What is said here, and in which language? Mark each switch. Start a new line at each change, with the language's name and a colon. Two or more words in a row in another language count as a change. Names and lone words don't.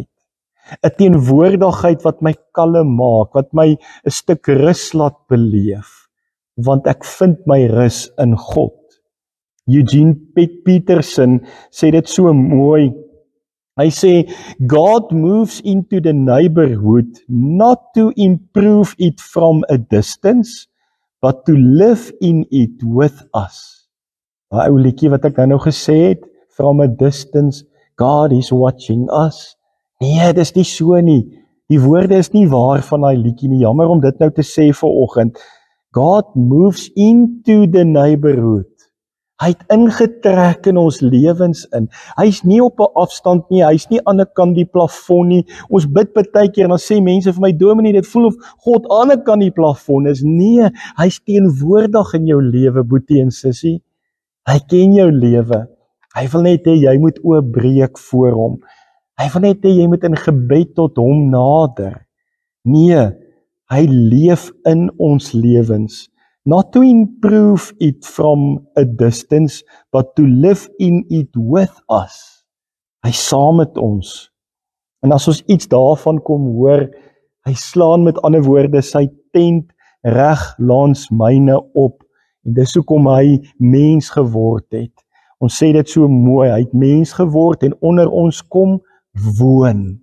Afrikaans: 'n Teenwoordigheid wat my kalm maak, wat my 'n stuk rus laat beleef, want ek vind my rus in God. Eugene Peterson sê dit so mooi. Hy sê,
English: God moves into the neighborhood not to improve it from a distance, but to live in it with us.
Afrikaans: Daai ou liedjie wat ek nou gesê het,
English: from a distance, God is watching us.
Afrikaans: Nee, dis nie so nie. Die woorde is nie waar van daai liedjie nie. Jammer om dit nou te sê vanoggend.
English: God moves into the neighborhood.
Afrikaans: Hy het ingetrek in ons lewens in. Hy's nie op 'n afstand nie, hy's nie aan 'n kant die plafon nie. Ons bid baie keer en dan sê mense vir my, Dominee, dit voel of God aan 'n kant die plafon is. Nee, hy's teenwoordig in jou lewe, boetie en sussie. Hy ken jou lewe. Hy wil net hê jy moet oopbreek voor hom. Hy wil net hê jy moet in gebed tot hom nader. Nee, hy leef in ons lewens.
English: Not to improve it from a distance, but to live in it with us.
Afrikaans: Hy saam met ons. En as ons iets daarvan kom hoor, hy slaan met ander woorde sy tent reg langs myne op. En dis hoekom hy mens geword het. Ons sê dit so mooi, hy het mens geword en onder ons kom woon.